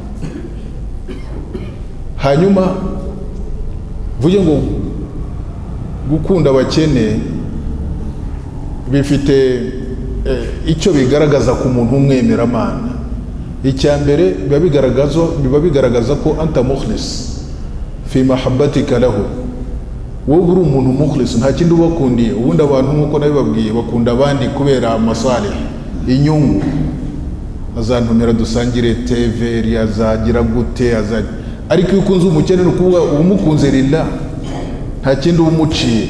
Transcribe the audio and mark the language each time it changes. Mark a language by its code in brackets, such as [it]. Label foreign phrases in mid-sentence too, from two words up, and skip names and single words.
[rw] Hanyuma vuge ngo gukunda abakene bifite icyo bigaragaza ku muntu umwemeramana. Icya mbere biba bigaragaza ko [ar] أنت مخلص في محبتك له, [rw] wowe uri umuntu mukhlis, nta kindi ubakundiye. Ubundi abantu nk'uko nabibabwiye bakunda abandi kubera masalih, inyungu. Azantumira dusangire TV, azagira gute, ariko iyo ukunze umukene nukuvuga umukunze lillah, nta kindi umuciye.